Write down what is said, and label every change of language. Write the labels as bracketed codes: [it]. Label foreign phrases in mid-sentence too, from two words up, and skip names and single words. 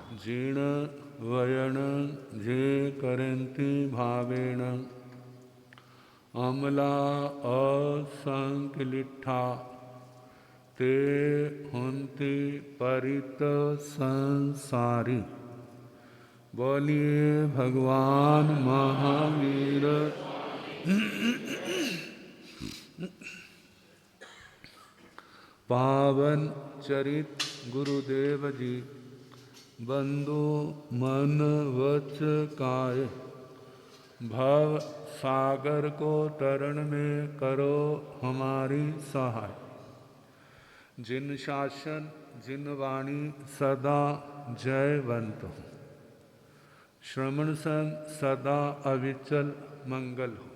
[pra] जीर्ण वयन जे करंती भावेण अमला असंकलिठा ते हुंति परित संसारी। [hi] बोलिए भगवान महावीर पावन चरित गुरुदेव जी। बंधु मन वच काय भव सागर को तरण में करो हमारी सहाय। जिन शासन जिन वाणी सदा जयवंत हो, श्रवण संग सदा अविचल मंगल हो।